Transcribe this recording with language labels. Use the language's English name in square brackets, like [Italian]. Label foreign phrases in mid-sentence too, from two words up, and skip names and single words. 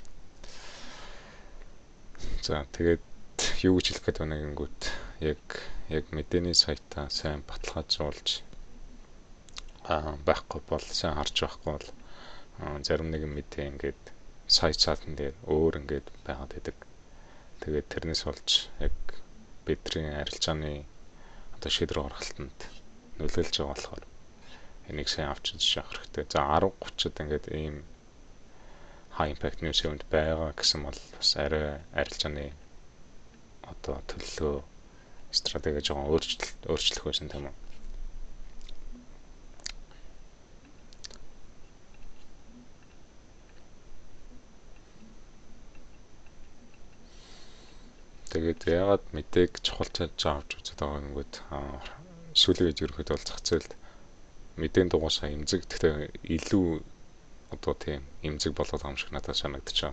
[Mongolian] За тэгээд юу гэж хэлэх гээд байна гингүүт яг мэдээний сайтаа сайн баталгаажуулж байхгүй бол сайн харж байхгүй бол зарим нэгэн мэдээ ингээд сайтын дээр өөр ингээд байгаад байдаг. Тэгээд тэрнээс болж яг бидний арилжааны одоо шийдвэр гаргалтанд нөлөөлж байгаа болохоор энийг сайн авч үзэж явах хэрэгтэй. За 10:30-д ингээд ийм [English] high impact news event [Mongolian] байгаа гэсэн бол бас арай арилжааны одоо төлөвлөгөө стратеги жоохон өөрчлөх байсан тийм үү. Тэгээд ягаад мэдээг чухалчилж авч үзэж байгаа юм гээд сүүлийн үед ерөөхдөө бол зах зээлд мэдээний дугуйсаа эмзэг гэхдээ илүү одоо тийм эмзэг болоод байгаа юм шиг надад санагдчихаа.